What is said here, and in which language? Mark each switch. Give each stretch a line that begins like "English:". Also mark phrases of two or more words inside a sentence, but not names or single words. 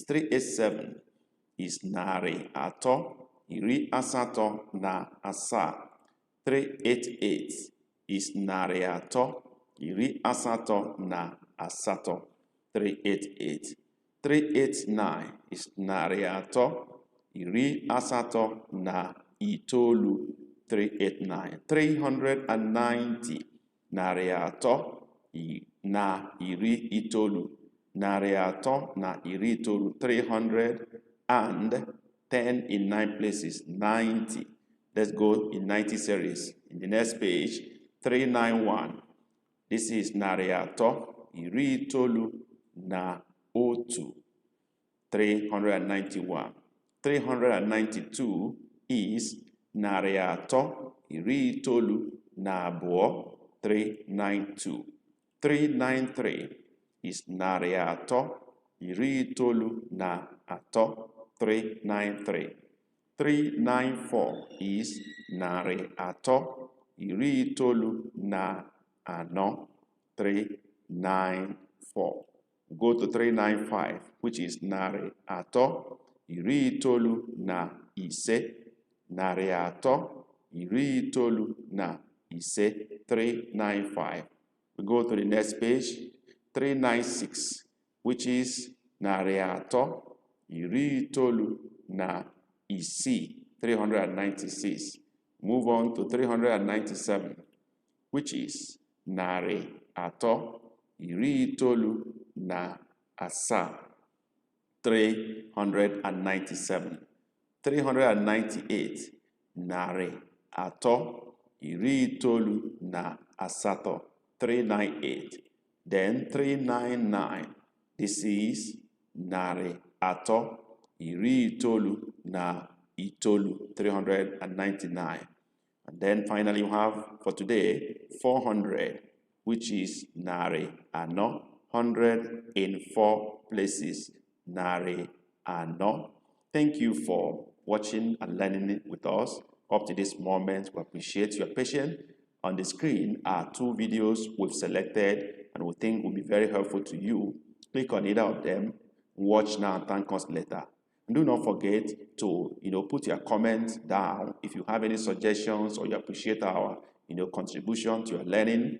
Igbo: 387 is narị atọ iri asatọ na asaa. 388 is narị atọ iri asatọ na asatọ, 388. 389 is narị atọ iri asatọ na itoolu, 389. 390, narị atọ na iri itoolu, narị atọ na iri itoolu,
English: 300 and 10 in 9 places,
Igbo: 90.
English: Let's go in 90 series. In the next page, 391. This is
Igbo: narị atọ iri itoolu na otu, 391. 392 is narị atọ iri itoolu na abụọ, 392. 393 is narị atọ iri itoolu na atọ, 393. 394 is narị atọ iri itoolu na anọ, 394.
English: Go to 395, which is
Igbo: narị atọ iri itoolu na ise, narị atọ iri itoolu na ise, 395.
English: We go to the next page, 396, which is
Igbo: narị atọ iri itoolu na isii,
English: 396. Move on to 397, which is
Igbo: narị atọ iri itoolu na asaa, 397. 398, narị atọ iri itoolu na asatọ, 398.
English: Then 399, this is
Igbo: narị atọ iri itoolu na itoolu, 399.
English: And then finally you have for today 400, which is
Igbo: narị anọ,
English: 100 in 4 places,
Igbo: narị anọ.
English: Thank you for watching and learning with us up to this moment. We appreciate your patience. On the screen are 2 videos we've selected and we think will be very helpful to you. Click on either of them, watch now and thank us later. And do not forget to put your comments down if you have any suggestions or you appreciate our contribution to your learning.